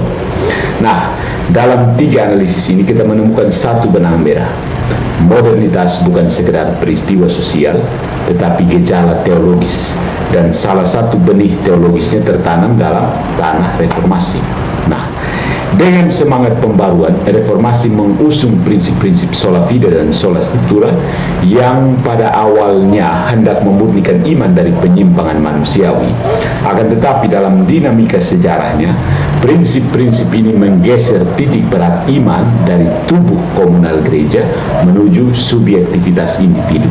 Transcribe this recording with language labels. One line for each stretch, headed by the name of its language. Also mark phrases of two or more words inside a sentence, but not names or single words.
Indonesian: Nah, dalam tiga analisis ini kita menemukan satu benang merah. Modernitas bukan sekedar peristiwa sosial, tetapi gejala teologis, dan salah satu benih teologisnya tertanam dalam tanah reformasi. Nah, dengan semangat pembaruan, reformasi mengusung prinsip-prinsip
Latin: sola fide
Indonesian: dan
Latin: sola scriptura
Indonesian: yang pada awalnya hendak memurnikan iman dari penyimpangan manusiawi. Akan tetapi dalam dinamika sejarahnya, prinsip-prinsip ini menggeser titik berat iman dari tubuh komunal gereja menuju subjektivitas individu.